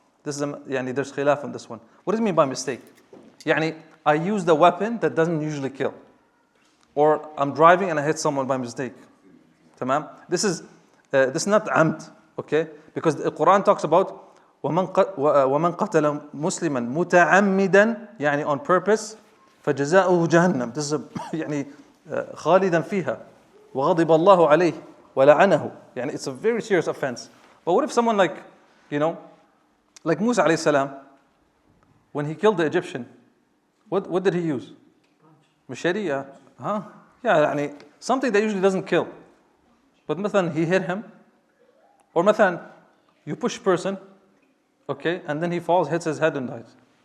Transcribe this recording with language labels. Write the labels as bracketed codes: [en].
[en] There's khilaf on this one. What does it mean by mistake? I used a weapon that doesn't usually kill, or I'm driving and I hit someone by mistake. Tamam? This is not amd, okay? Because the Quran talks about [ar] وَمَنْ قَتَلَ مُسْلِمًا مُتَعَمِّدًا, [en] on purpose, [ar] فَجَزَاؤُهُ جَهَنَّمْ. [en] This is [ar] خَالِدًا فِيهَا وَغَضِبَ اللَّهُ عَلَيْهِ وَلَعَنَهُ. [en] It's a very serious offense. But what if someone like Musa alayhi salam, when he killed the Egyptian, what did he use? Machete, yeah. Yeah, something that usually doesn't kill. But مثلا he hit him, or مثلا you push a person, okay, and then he falls, hits his head and dies.